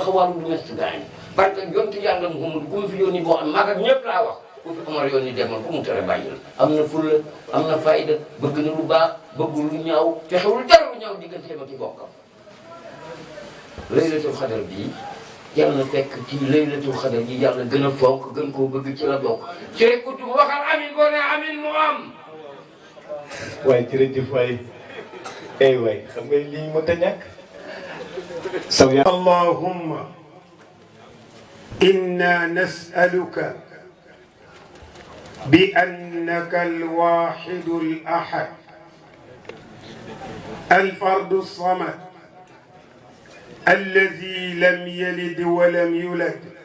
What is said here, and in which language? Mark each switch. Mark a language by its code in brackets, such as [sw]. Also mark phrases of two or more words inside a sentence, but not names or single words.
[wo] taxawaalu du mes gaañ [fr] parce que [wo] jonti yàlla Muhammad ku mu fi yónni boo xam mag ak ñëpp laa wax ku fi Omar yónni demal ku mu tere bàyyi la am na fulla am na fayda bëgg na lu baax bëggul lu ñaaw fexewul dara lu ñaaw digganteem ak i bokkam laylatul xadar bii yàlla na fekk ci laylatul xadar bi yàlla gën a fonk gën koo bëgg ci la bokk ci rek ku tudd waxal amin boo ne amin mu am waaye jërëjëf waay ay waay xam nga lii mënta ñàkk saw ya [ar] اللهم إنا نسألك بأنك الواحد الأحد الفرد الصمد الذي لم يلد ولم يولد